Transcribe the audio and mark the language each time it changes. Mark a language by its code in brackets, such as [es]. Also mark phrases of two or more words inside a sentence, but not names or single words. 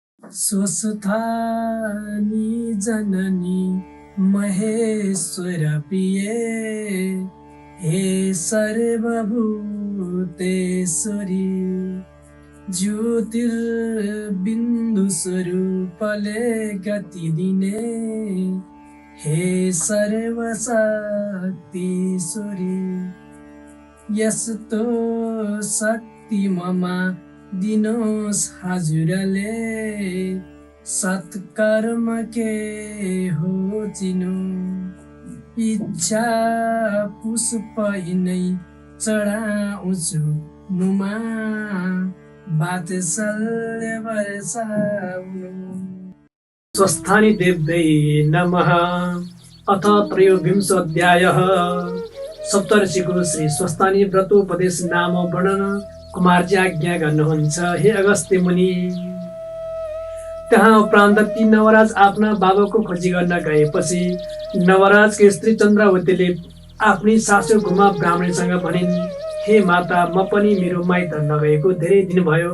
[ne] स्वस्थानी जननी महेश्वर प्रिये हे सर्वभूतेश्वरी ज्योतिर्बिन्दु स्वरूपले गति दिने हे सर्वशक्तिश्वरी यस्तो शक्ति ममा दिनोस् हजुरले सत्कर्म के हो चिनो इच्छा पुष्प नै चढाउँछु मुमा वात्सल्य वर्षाउनु। [sa] स्वस्थानी देव्यै नमः। अथ त्रयोविंशोऽध्यायः। [ne] सप्तऋषिको श्री स्वस्थानी व्रतोपदेश नाम वर्णन कुमारजी आज्ञा गर्नुहुन्छ। हे अगस्त्य मुनि, त्यहाँ उपरान्त ती नवराज आफ्ना बाबाको खोजी गर्न गएपछि नवराजकी स्त्री चन्द्रावतीले आफ्नी सासू गुमा ब्राह्मणीसँग भनिन्, हे माता, म पनि मेरो माइत नगएको धेरै दिन भयो।